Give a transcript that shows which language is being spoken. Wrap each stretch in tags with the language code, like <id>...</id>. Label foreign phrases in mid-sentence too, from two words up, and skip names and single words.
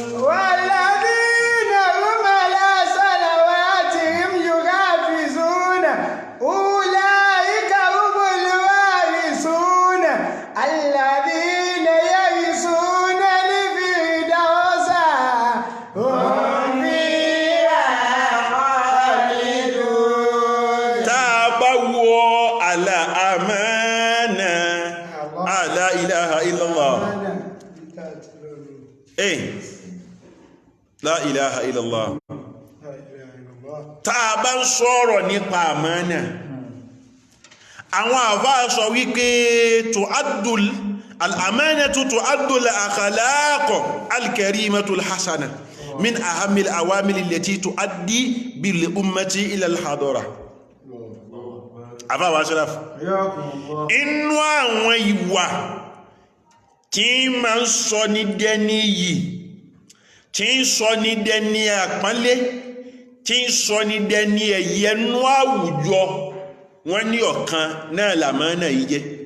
<ar>والذين هم على صلواتهم يحافظون أولئك هم الوارثون الذين يرثون الفردوس هم فيها خالدون</ar> <yo>tá a bá wọ àlà àmánà</yo> <ar>لا إله إلا الله لا إله إلا الله</ar> <yo>tá a bá ń sọ̀rọ̀ nípa àmánà àwọn àfá sọ wípé</yo> <ar>تعد الأمانة تعد الأخلاق الكريمة الحسنة من أهم العوامل التي تؤدي بالأمة إلى الحضارة</ar> <yo>àfá</yo> <ar>والشرف</ar> <yo>inú àwọn ìwà tí ma ń sọ ní dẹni yìí tí ń sọ ní dẹni àpọ́nlé tí ń sọ ní dẹni ẹ̀yẹnú àwùjọ wọ́n ní ọ̀kan náà làmánà yìí jẹ́</yo>